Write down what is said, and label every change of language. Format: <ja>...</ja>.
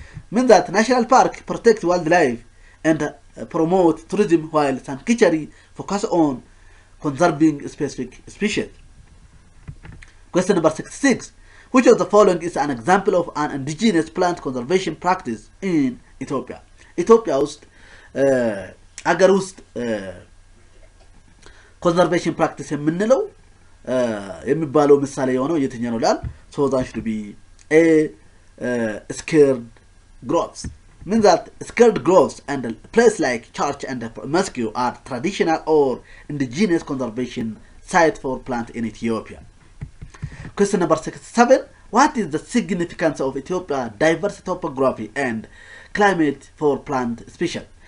<en>Means that national park protect wildlife and promote tourism while sanctuary focus on conserving specific species. Question number 66. Which of the following is an example of an indigenous plant conservation practice in Ethiopia?</en> <am>Ethiopia ውስጥ አገር ውስጥ</am> <en>conservation practice</en> <am>የምንለው የሚባለው ምሳሌ የሆነው የትኛው ነው ላል</am> <en>so that should be A. Scared groves. Means that scared groves and a place like church and mosque are traditional or indigenous conservation site for plant in Ethiopia. Question number 67. What is the significance of Ethiopia diverse topography and climate for plant species?</en>